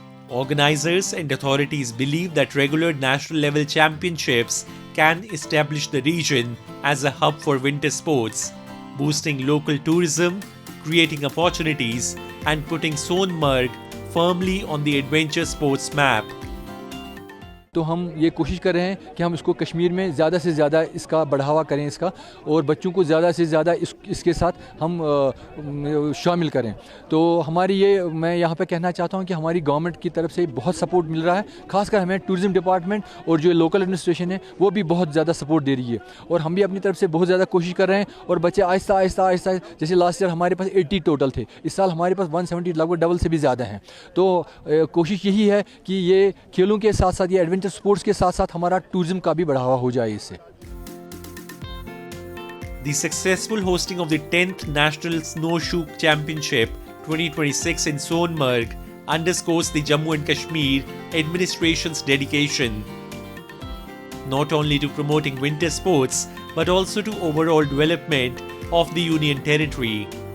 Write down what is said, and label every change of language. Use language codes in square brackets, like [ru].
[en] Organizers and authorities believe that regular national level championships can establish the region as a hub for winter sports, boosting local tourism, creating opportunities, and putting Sonmarg firmly on the adventure sports map. [hi] तो हम ये कोशिश कर रहे हैं कि हम इसको कश्मीर में ज़्यादा से ज़्यादा इसका बढ़ावा करें इसका और बच्चों को ज़्यादा से ज़्यादा इसके साथ हम शामिल करें। तो हमारी ये मैं यहाँ पे कहना चाहता हूँ कि हमारी गवर्नमेंट की तरफ से बहुत सपोर्ट मिल रहा है। खासकर हमें टूरिज़म डिपार्टमेंट और जो लोकल एडमिनिस्ट्रेशन है वो भी बहुत ज़्यादा सपोर्ट दे रही है और हम भी अपनी तरफ से बहुत ज़्यादा कोशिश कर रहे हैं और बच्चे आहिस्ता आहिस्ता आहिस्ता जैसे लास्ट ईयर हमारे पास 80 टोटल थे, इस साल हमारे पास 170 लगभग डबल से भी ज़्यादा हैं। तो कोशिश यही है कि ये खेलों के साथ साथ ये एडवेंचर स्पोर्ट्स के साथ साथ हमारा टूरिज्म का भी बढ़ावा हो जाए इससे। [en] The successful hosting of the 10th National Snowshoe Championship 2026 in Sonmarg underscores the Jammu and Kashmir administration's dedication not only to promoting winter sports but also to overall development of the Union Territory.